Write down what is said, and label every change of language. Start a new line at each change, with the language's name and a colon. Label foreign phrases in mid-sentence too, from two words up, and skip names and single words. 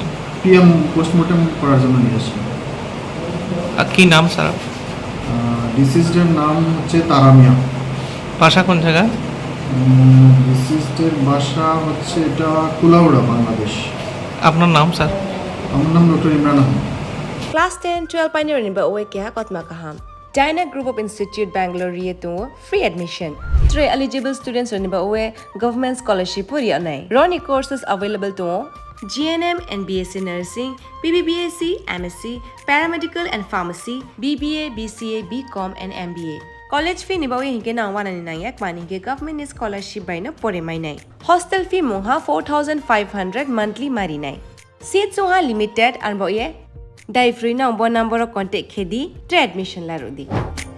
English: PM postmortem
Bangla: করার জন্য নিয়ে এসেছেন। আর কি নাম স্যার? ডিসিজডের নাম হচ্ছে তারামিয়া। বাসা কোন জায়গায়? ডিসিজডের বাসা হচ্ছে এটা কুলাউড়া, বাংলাদেশ। আপনার নাম স্যার? আমার নাম ডক্টর ইমরান আহমেদ।
Kok Borok: Class 10, 12 pioneer ni ba uwe kya kotma kaham.
English: Dyna Group of Institute Bangalore to free admission.
Kok Borok: 3 eligible students ni ba uwe
English: government scholarship
Kok Borok: puri anai.
English: Roni courses available to GNM and BSc Nursing, BBBSc, MSc, Paramedical and Pharmacy, BBA, BCA, BCom and MBA. College fee
Kok Borok: ni ba uwe hinke na 199 mani hinke
English: government scholarship by
Kok Borok: no pore mai nai.
English: Hostel fee
Kok Borok: moha 4500 monthly mari nai. Seats moha
English: limited and
Kok Borok: ba uwe Dai
English: free number contact
Kok Borok: khedi admission la rodi.